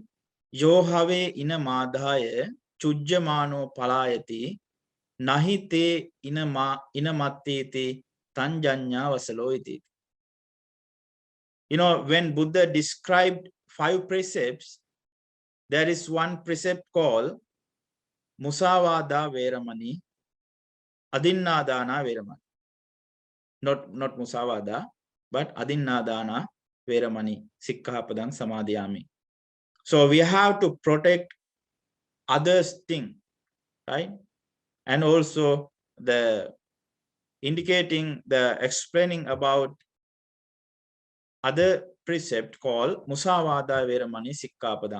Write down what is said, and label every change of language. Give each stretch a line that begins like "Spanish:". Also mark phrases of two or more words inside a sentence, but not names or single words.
Pali: Yohave inamadhaya chujjamano palayati nahite inamattiti tanjanya vasalo iti.
English: When Buddha described 5 precepts, there is one precept called
Pali: Musavada Veramani, Adinnadana Veramani.
English: Not Musavada, but
Pali: Adinnadana Veramani, Sikkhapadang Samadhiyami.
English: So we have to protect others' thing, right? And also the explaining about other precept called
Pali: Musavada Veramani Sikkhapadang.